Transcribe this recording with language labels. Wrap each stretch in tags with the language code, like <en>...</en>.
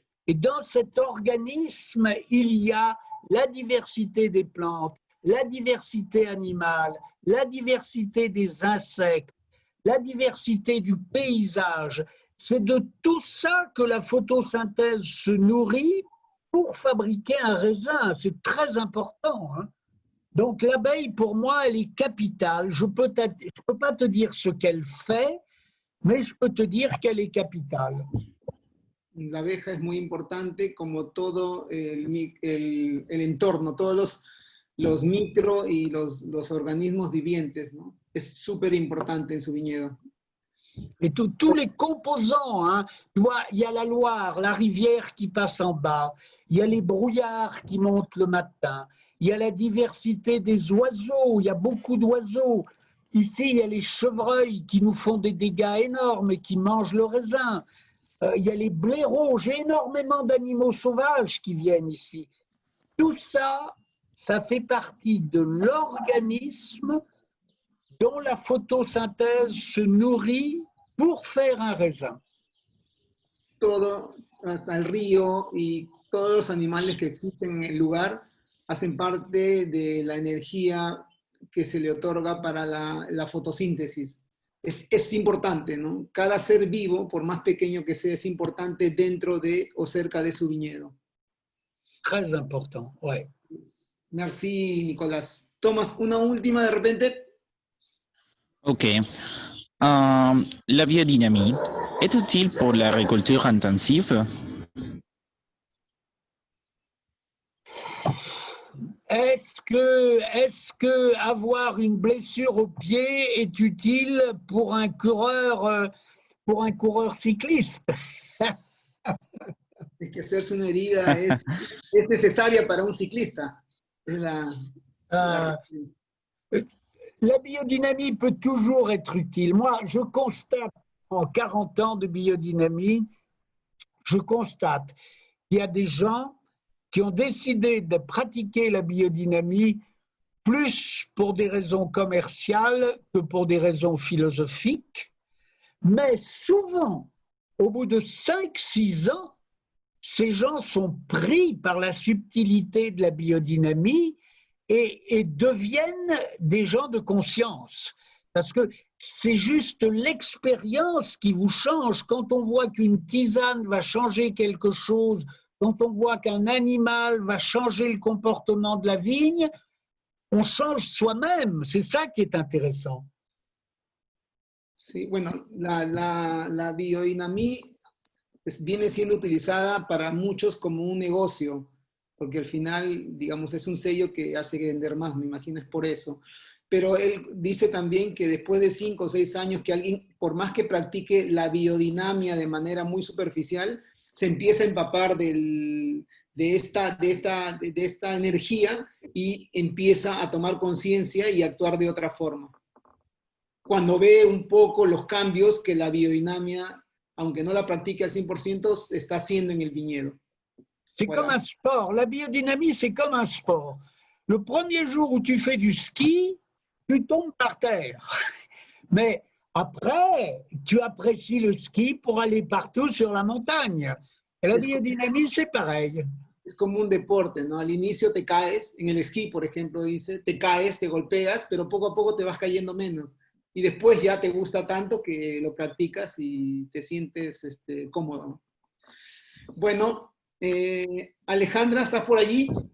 <fr>Et dans cet organisme, il y a la diversité des plantes, la diversité animale, la diversité des insectes, la diversité du paysage. C'est de tout ça que la photosynthèse se nourrit pour fabriquer un raisin. C'est très important, hein. Donc l'abeille, pour moi, elle est capitale. Je peux pas te dire ce qu'elle fait, mais je peux te dire qu'elle est capitale.</fr> <es>La abeja es muy importante como todo el entorno, todos los micro y los organismos vivientes, ¿no? Es súper importante en su viñedo.</es> <fr>Et tous les composants, hein, tu vois, il y a la Loire, la rivière qui passe en bas, il y a les brouillards qui montent le matin, il y a la diversité des oiseaux, il y a beaucoup d'oiseaux. Ici, il y a les chevreuils qui nous font des dégâts énormes et qui mangent le raisin. Il y a les blaireaux, j'ai énormément d'animaux sauvages qui viennent ici. Tout ça, ça fait partie de l'organisme dont la photosynthèse se nourrit pour faire un raisin.</fr> <es>Todo, hasta el río y todos los animales que existen en el lugar hacen parte de la energía que se le otorga para la fotosíntesis. Es importante, ¿no? Cada ser vivo, por más pequeño que sea, es importante dentro de o cerca de su viñedo.</es> <fr>Très important, ouais. Merci, Nicolás.</fr> <es>Tomás, una última de repente. Ok.</es> <fr>La biodynamie est utile pour la récolture intensive? Est-ce que avoir une blessure au pied est utile pour un coureur cycliste?</fr> <es>Es que hacerse una herida es necesaria para un ciclista.</es> <fr>La biodynamie peut toujours être utile. Moi, je constate, en 40 ans de biodynamie, je constate qu'il y a des gens qui ont décidé de pratiquer la biodynamie plus pour des raisons commerciales que pour des raisons philosophiques. Mais souvent, au bout de 5-6 ans, ces gens sont pris par la subtilité de la biodynamie et deviennent des gens de conscience. Parce que c'est juste l'expérience qui vous change. Quand on voit qu'une tisane va changer quelque chose, quand on voit qu'un animal va changer le comportement de la vigne, on change soi-même. C'est ça qui est intéressant.</fr> <es>Sí, bueno, la biodynamie viene siendo utilizada para muchos como un negocio, porque al final, digamos, es un sello que hace vender más, me imagino, es por eso. Pero él dice también que después de 5 o 6 años que alguien, por más que practique la biodinamia de manera muy superficial, se empieza a empapar de esta energía y empieza a tomar conciencia y actuar de otra forma. Cuando ve un poco los cambios que la biodinamia, aunque no la practique al 100%, está haciendo en el viñedo.</es> <fr>C'est comme un sport. La biodynamie, c'est comme un sport. Le premier jour où tu fais du ski, tu tombes par terre. Mais après, tu apprécies le ski pour aller partout sur la montagne. Et la biodynamie, c'est pareil.</fr> <es>Es como un deporte, ¿no? Al inicio te caes, en el esquí, por ejemplo, dice, te caes, te golpeas, pero poco a poco te vas cayendo menos. Y después ya te gusta tanto que lo practicas y te sientes cómodo. Bueno, Alejandra, ¿estás por allí?</es>